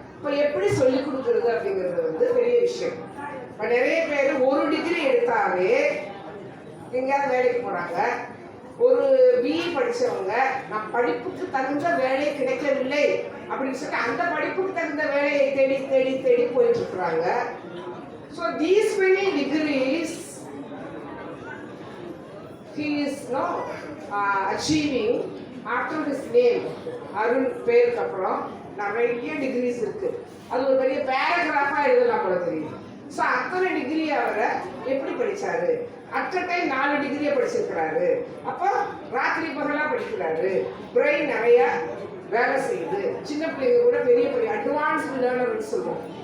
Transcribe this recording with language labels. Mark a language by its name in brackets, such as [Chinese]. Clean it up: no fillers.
[Tamil] இப்போ எப்படி சொல்லிக் கொடுக்கறது அப்படிங்கிறது வந்து பெரிய விஷயம். இப்போ நிறைய பேர் ஒரு டிகிரி எடுத்தாலே எங்கேயாவது வேலைக்கு போறாங்க. ஒரு பிஇ படிச்சவங்க நம் படிப்புக்கு தகுந்த வேலை கிடைக்கவில்லை அப்படின்னு சொல்லிட்டு அந்த படிப்புக்கு தகுந்த வேலையை தேடி தேடி தேடி போயிட்டு இருக்கிறாங்க. [English] so these many degrees he is now achieving after his name [Tamil] Arun பேருக்கு அப்புறம் நிறைய டிகிரிஸ் இருக்கு. அது ஒரு பெரிய பேராகிராஃபா எழுதலாம் போல தெரியும். ஸோ அத்தனை டிகிரி அவரை எப்படி படிச்சாரு? [English] at a time [Tamil] 4 டிகிரியை படிச்சிருக்கிறாரு. அப்போ ராத்திரி பகலா படிக்கிறாரு. பிரெயின் நிறைய வேலை செய்யுது. சின்ன பிள்ளைங்க கூட பெரிய பெரிய அட்வான்ஸ்டு லேர்னர்னு சொல்லுவோம்.